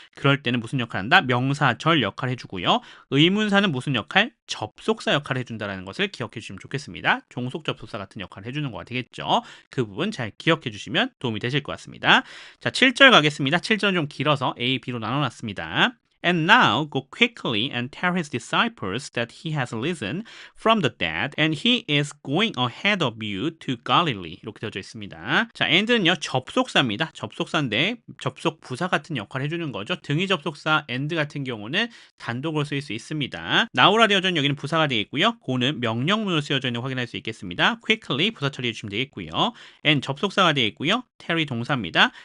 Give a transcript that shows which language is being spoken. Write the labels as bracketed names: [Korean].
[Korean] 그럴 때는 무슨 역할을 한다? 명사절 역할을 해주고요. 의문사는 무슨 역할? 접속사 역할을 해준다는 것을 기억해 주시면 좋겠습니다. 종속 접속사 같은 역할을 해주는 거가 되겠죠. 그 부분 잘 기억해 주시면 도움이 되실 것 같습니다. 자, 7절 가겠습니다. 7절은 좀 길어서 A, B로 나눠놨습니다. [English] And now go quickly and tell his disciples that he has risen from the dead and he is going ahead of you to Galilee. [Korean] 이렇게 되어져 있습니다. 자, and는요 접속사입니다. 접속사인데 접속 부사 같은 역할을 해주는 거죠. 등위 접속사 and 같은 경우는 단독으로 쓰일 수 있습니다. now라 되어져 있는 여기는 부사가 되겠고요. go는 명령문으로 쓰여져 있는 거 확인할 수 있겠습니다. quickly 부사 처리해 주시면 되겠고요. and 접속사가 되겠고요. tell이 동사입니다.